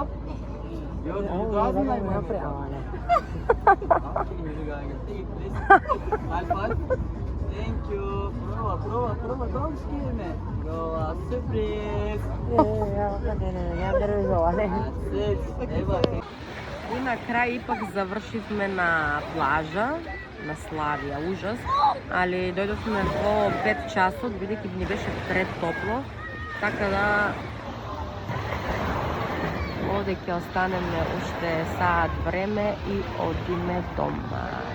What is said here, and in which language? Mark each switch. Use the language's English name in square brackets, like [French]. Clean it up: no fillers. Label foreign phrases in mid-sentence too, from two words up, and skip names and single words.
[English] You doesn't like my makeup. Okay, here we go again. Take it, please. High five. Thank you. Prova. Don't scare me. Go, surprise. That's it. Eva, [Macedonian] И на крај ипак завршивме на плажа, на Славија, ужас, али дојдовме во 5 часот, бидејќи ни беше претопло, така да овде ќе останеме уште саат време и одиме дома.